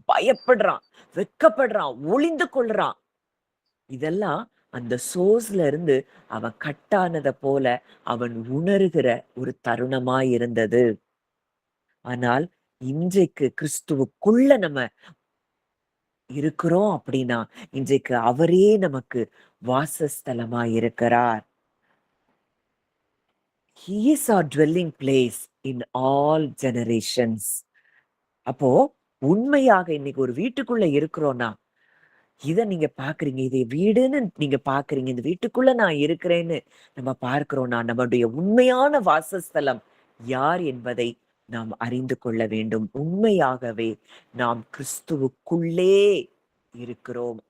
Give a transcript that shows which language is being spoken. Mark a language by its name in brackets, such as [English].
[Tamil] பயப்படுறான், வெட்கப்படுறான், ஒளிந்து கொள்றான். இதெல்லாம் அந்த சோர்ஸ்ல இருந்து அவன் கட்டானத போல அவன் உணர்கிற ஒரு தருணமாய் இருந்தது. ஆனால் இன்றைக்கு கிறிஸ்துவுக்குள்ள நம்ம இருக்கிறோம் அப்படின்னா இன்றைக்கு அவரே நமக்கு வாசஸ்தலமாய் இருக்கிறார். [English] He is our dwelling place in all generations. [Tamil] அப்போ உண்மையாக இன்னைக்கு ஒரு வீட்டுக்குள்ள இருக்கிறோம்னா இத நீங்க பாக்குறீங்க, இதை வீடுன்னு நீங்க பாக்குறீங்க, இந்த வீட்டுக்குள்ள நான் இருக்கிறேன்னு நம்ம பார்க்கிறோம்னா நம்முடைய உண்மையான வாசஸ்தலம் யார் என்பதை நாம் அறிந்து கொள்ள வேண்டும். உண்மையாகவே நாம் கிறிஸ்துவுக்குள்ளே இருக்கிறோம்.